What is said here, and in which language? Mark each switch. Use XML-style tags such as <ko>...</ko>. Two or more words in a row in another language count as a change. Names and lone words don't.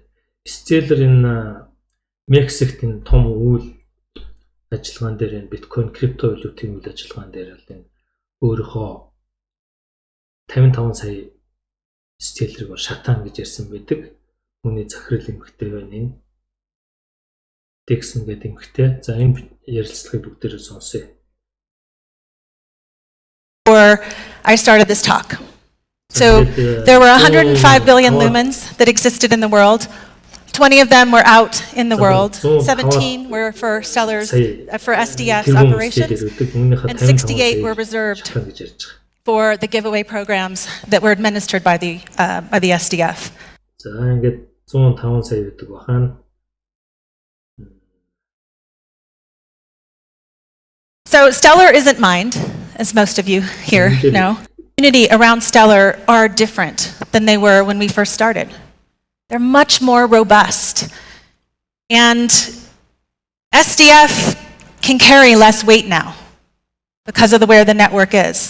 <mn>Stellar энэ Мексикт энэ том үйл ажиллагаан дээр энэ биткойн криптовалютын үйл ажиллагаан дээр л энэ өөрийнхөө 55 сая Stellar-ыг шатаан гэж ярьсан байдаг. Хүний захирал эмэгтэй байна энэ. Dexon гэдэг эмэгтэй. За энэ ярилцлагыг бүгдээрээ сонсъё.</mn> <en>Before I started this talk. So there were 105 billion lumens that existed in the world. 20 of them were out in the world. 17 were for Stellar's, for SDF's operations, and 68 were reserved for the giveaway programs that were administered by the SDF.</en> <mn>За ингээд 105 сая гэдэг бахан.</mn> <en>So Stellar isn't mined, as most of you here know. The community around Stellar are different than they were when we first started. They're much more robust. And SDF can carry less weight now because of where the network is.</en>